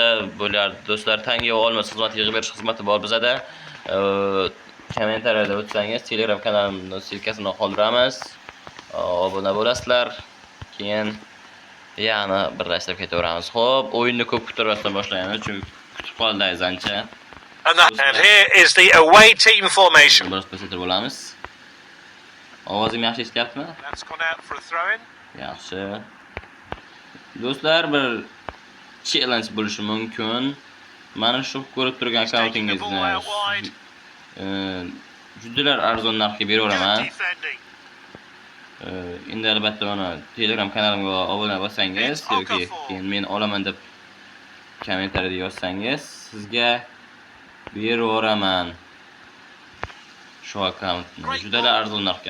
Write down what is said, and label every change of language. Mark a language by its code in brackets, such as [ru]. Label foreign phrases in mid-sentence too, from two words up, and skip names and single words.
[uz] Bular do'stlar tanga olmasa xizmat yig'ib berish xizmati bor bizada. Kommentariyada o'tsangiz Telegram kanalimning silkasini qoldiramiz. Obuna bo'lasizlar. Keyin yana birlashtirib ketaveramiz. Xo'p, o'yinni ko'p kuttirmasdan boshlaymiz, chunki kutib qoldingiz ancha. [en] And here is the away team formation. [uz] Biroz pasaytirib olamiz. Ovozim yaxshi eshityaptimi? [en] That's gone out for a throw in. [uz] Yaxshi. Do'stlar, bir challenge bo'lishi mumkin. Mana shu ko'rib turgan akkauntingizni judalar arzon narxga beraveraman. Endi albatta mana Telegram kanalimga obuna bo'lsangiz yoki keyin men olaman deb kommentariyada yozsangiz, sizga beraveraman shu akkauntni juda arzon narxga.